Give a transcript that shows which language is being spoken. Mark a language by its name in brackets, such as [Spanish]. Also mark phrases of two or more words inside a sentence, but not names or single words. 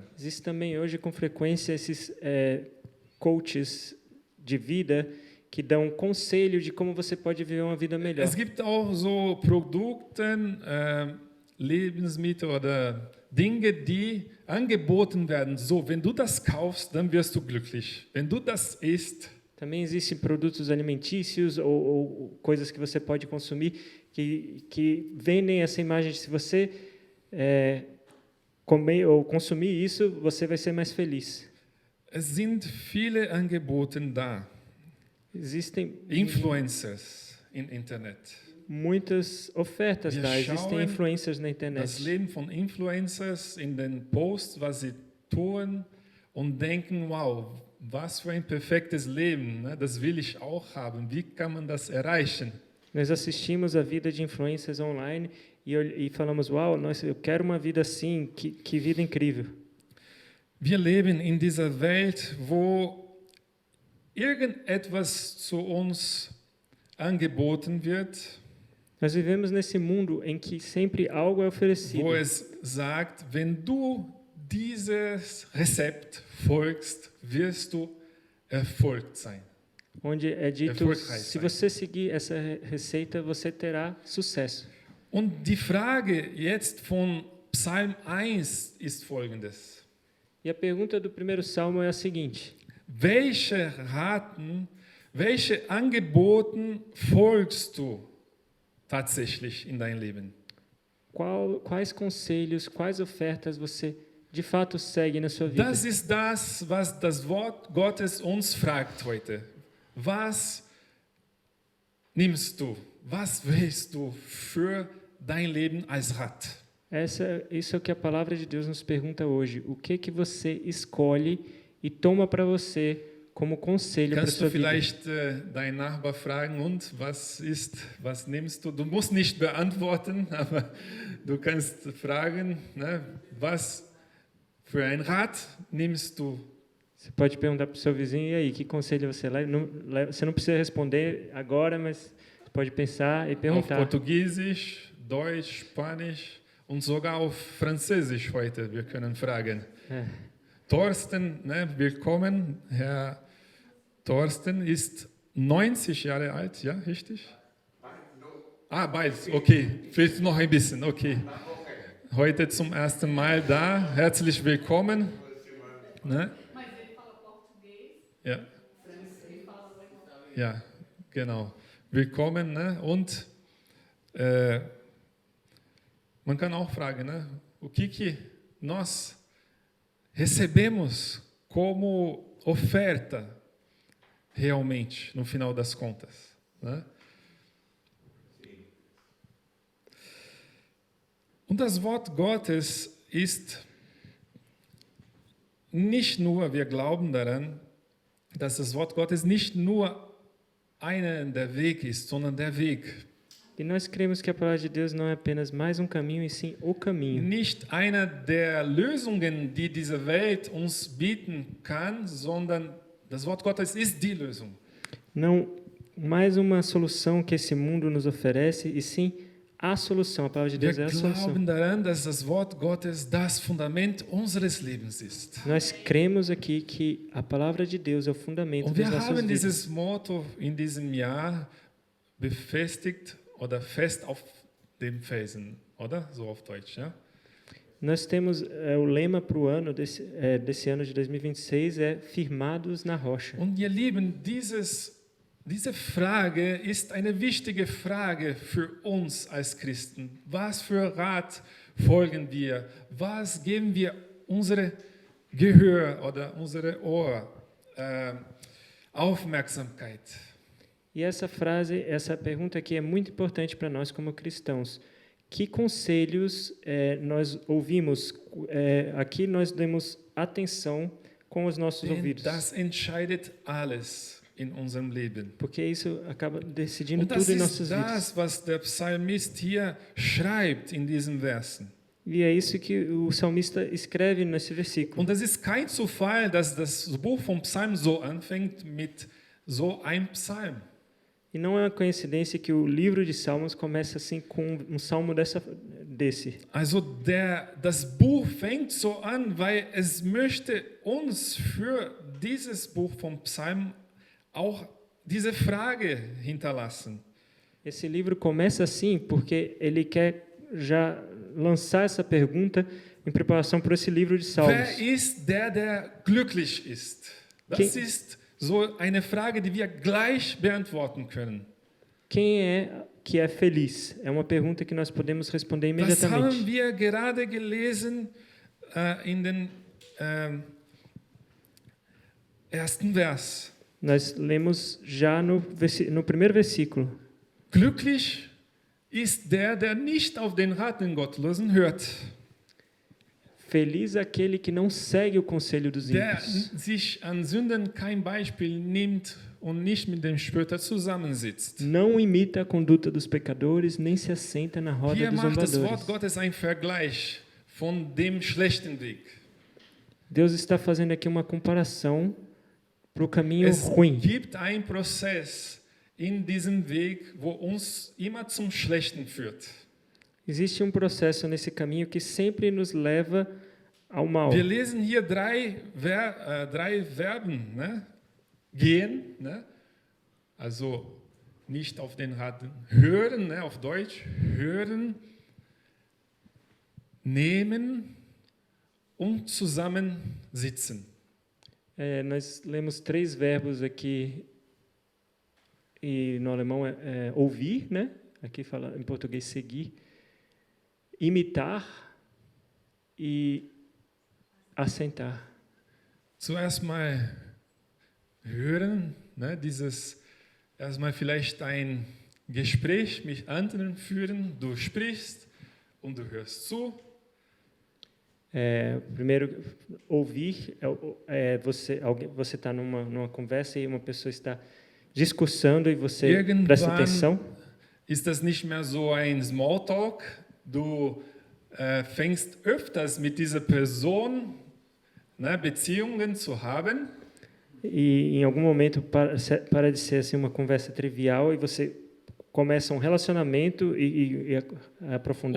[Portuguese] Existe também hoje com frequência esses coaches de vida que dão conselho de como você pode viver uma vida melhor. [German] Es gibt auch so Produkte, Lebensmittel oder Dinge, die angeboten werden. So, wenn du das kaufst, dann wirst du glücklich. Wenn du das isst, [Portuguese] também existem produtos alimentícios ou coisas que você pode consumir que vendem essa imagem de se você comer ou consumir isso, você vai ser mais feliz. [German] es sind viele Angebote da. [Portuguese] Existem [German] Influencers im Internet. [Portuguese] muitas ofertas, [German] Wir [Portuguese] tá? Existem [German] schauen [Portuguese] influencers na [German] Das [Portuguese] internet. [German] Leben von Influencers in den Posts, was sie tun und denken, wow, was für ein perfektes Leben, ne? Das will ich auch haben. Wie kann man das erreichen? [Portuguese] Nós assistimos a vida de influencers online e falamos, uau, eu quero uma vida assim, que vida incrível. [German] Wir leben in dieser Welt, wo irgendetwas zu uns angeboten wird, [Portuguese] Nós vivemos nesse mundo em que sempre algo é oferecido. [German] wo es sagt, wenn du dieses Rezept folgst, wirst du erfolgt sein. [Portuguese] Onde é dito, [German] Erfolgreich [Portuguese] se [German] sein. [Portuguese] você seguir essa receita, você terá sucesso. [German] Und die Frage jetzt von Psalm 1 ist folgendes. [Portuguese] E a pergunta do primeiro salmo é a seguinte: [German] Welche Angeboten folgst du tatsächlich in dein Leben? [Portuguese] quais conselhos, quais ofertas você de fato segue na sua vida? [German] Das ist das, was das Wort Gottes uns fragt heute. Was nimmst du? Was wählst du für dein Leben als Rat? [Portuguese] Isso é o que a palavra de Deus nos pergunta hoje. O que você escolhe e toma para você como conselho para [German] Kannst [Portuguese] sua [German] du [Portuguese] vida? [German] vielleicht deinen Nachbar fragen, und was nimmst du? Du musst nicht beantworten, aber du kannst fragen, ne, was für ein Rat nimmst du? [Portuguese] Você pode perguntar para o seu vizinho, e aí, que conselho você leva? Você não precisa responder agora, mas você pode pensar e [German] Auf [Portuguese] perguntar. [German] Portugiesisch, Deutsch, Spanisch und sogar auf Französisch heute. Wir können fragen. [Portuguese] É. [German] Thorsten, ne, willkommen. Herr Thorsten ist 90 Jahre alt, ja, richtig? Ah, bald, okay. Vielleicht noch ein bisschen, okay. Heute zum ersten Mal da. Herzlich willkommen. Ne? [Portuguese] Mas ele fala português, [German] Ja, [Portuguese] francês, fala alemão. [German] ja, genau. Willkommen. Ne? Und man kann auch fragen, [Portuguese] né? O que nós recebemos como oferta realmente, no final das contas, né? [German] Und das Wort Gottes ist nicht nur, wir glauben daran, dass das Wort Gottes nicht nur der Weg ist, sondern der Weg. [Portuguese] E nós cremos que a palavra de Deus não é apenas mais um caminho, e sim o caminho. [German] Nicht einer der Lösungen, die diese Welt uns bieten kann, sondern das Wort Gottes ist die Lösung. [Portuguese] Não mais uma solução que esse mundo nos oferece, e sim a solução. A palavra de [German] Wir [Portuguese] Deus é a solução. [German] glauben daran, dass das Wort Gottes das Fundament unseres Lebens ist. [Portuguese] Nós cremos aqui que a palavra de Deus é o fundamento [German] Und das wir [Portuguese] nossas [German] haben [Portuguese] vidas. [German] dieses Motto in diesem Jahr befestigt oder fest auf dem Felsen, oder? So auf Deutsch, ja? [Portuguese] Nós temos o lema para o ano desse ano de 2026 é firmados na rocha. [German] Und ihr Lieben, diese Frage ist eine wichtige Frage für uns als Christen. Was für Rat folgen wir? Was geben wir unsere Gehör oder unsere Ohr, Aufmerksamkeit? [Portuguese] E essa frase, essa pergunta aqui é muito importante para nós como cristãos. Que conselhos nós ouvimos? Aqui nós demos atenção com os nossos [German] Denn [Portuguese] ouvidos, [German] das entscheidet alles in unserem Leben. [Portuguese] porque isso acaba decidindo [German] Und das [Portuguese] tudo em [German] ist [Portuguese] nossas vidas. [German] das, was der Psalmist hier schreibt in diesen Versen. [Portuguese] E é isso que o salmista escreve nesse versículo. [German] Und es ist kein Zufall, dass das Buch vom Psalm so anfängt mit so einem Psalm. [Portuguese] E não é uma coincidência que o livro de Salmos começa assim com um salmo desse. [German] Also das Buch fängt so an, weil es möchte uns für dieses Buch vom Psalm auch diese Frage hinterlassen. [Portuguese] Esse livro começa assim porque ele quer já lançar essa pergunta em preparação para esse livro de Salmos. [German] Wer ist der glücklich ist? Das [Portuguese] Quem- [German] ist so eine Frage, die wir gleich beantworten können. [Portuguese] Quem é que é feliz? É uma pergunta que nós podemos responder [German] Das haben [Portuguese] imediatamente. [German] wir gerade gelesen in den ersten Vers. [Portuguese] Nós lemos já no primeiro versículo. [German] Glücklich ist der nicht auf den Rat den Gottlosen hört, [Portuguese] Feliz aquele que não segue o conselho dos [German] der [Portuguese] ímpios, [German] sich an Sünden kein Beispiel nimmt und nicht mit dem Spötter zusammensitzt. [Portuguese] não imita a conduta dos pecadores, nem se assenta na roda [German] Hier [Portuguese] dos [German] macht das [Portuguese] zombadores. [German] Wort Gottes einen Vergleich von dem schlechten Weg. [Portuguese] Deus está fazendo aqui uma comparação para o caminho [German] Es [Portuguese] ruim. [German] gibt einen Prozess in diesem Weg, wo uns immer zum Schlechten führt. [Portuguese] Existe um processo nesse caminho que sempre nos leva ao mal. [German] Wir lesen hier drei Verben. Ne? Gehen, ne? Also nicht auf den Rat hören, ne? Auf Deutsch hören, nehmen und zusammensitzen. [Portuguese] Nós lemos 3 verbos aqui, e no alemão é ouvir, né? Aqui fala em português seguir, imitar e assentar. [German] Zuerst mal hören, ne? Erstmal vielleicht ein Gespräch mit anderen führen. Du sprichst und du hörst zu. [Portuguese] Primeiro, ouvir você está numa conversa e uma pessoa está discursando e você presta atenção. [German] Ist das nicht mehr so ein Smalltalk? Du fängst öfters mit dieser Person, ne, Beziehungen zu haben. [Portuguese] E em algum momento para de ser assim uma conversa trivial e você começa um relacionamento e aprofundar